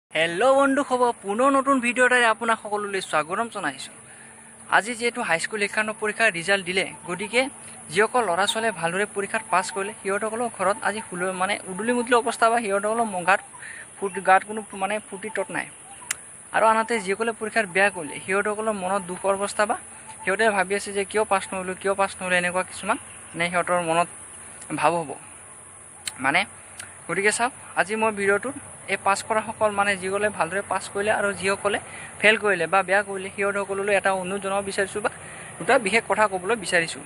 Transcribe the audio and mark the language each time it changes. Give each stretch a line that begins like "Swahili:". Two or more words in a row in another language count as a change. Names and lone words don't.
Assamese: হেলো বন্ধু খবৰ পুনঃ নতুন ভিডিঅ' আপোনাক সকলোলৈ স্বাগতম জনাইছোঁ। আজি যেহেতু হাইস্কুল শিক্ষান্ত পৰীক্ষাৰ ৰিজাল্ট দিলে, গতিকে যিসকল ল'ৰা ছোৱালীয়ে ভালদৰে পৰীক্ষাত পাছ কৰিলে সিহঁতসকলৰ ঘৰত আজি উদুলি মুদলি অৱস্থা বা সিহঁতসকলৰ গাত কোনো ফূৰ্তি তত নাই। আৰু আনহাতে যিসকলে পৰীক্ষাত বেয়া কৰিলে সিহঁতসকলৰ মনত দুখ অৱস্থা বা সিহঁতে ভাবি আছে যে কিয় পাছ নহ'লো এনেকুৱা কিছুমান সিহঁতৰ মনত ভাৱ হ'ব গতিকে চাওক, আজি মই ভিডিঅ'টোত এই পাছ কৰা সকল যিসকলে ভালদৰে পাছ কৰিলে আৰু যিসকলে ফেল কৰিলে বা বেয়া কৰিলে সিহঁতসকললৈ এটা অনুৰোধ জনাব বিচাৰিছোঁ বা দুটা বিশেষ কথা ক'বলৈ বিচাৰিছোঁ।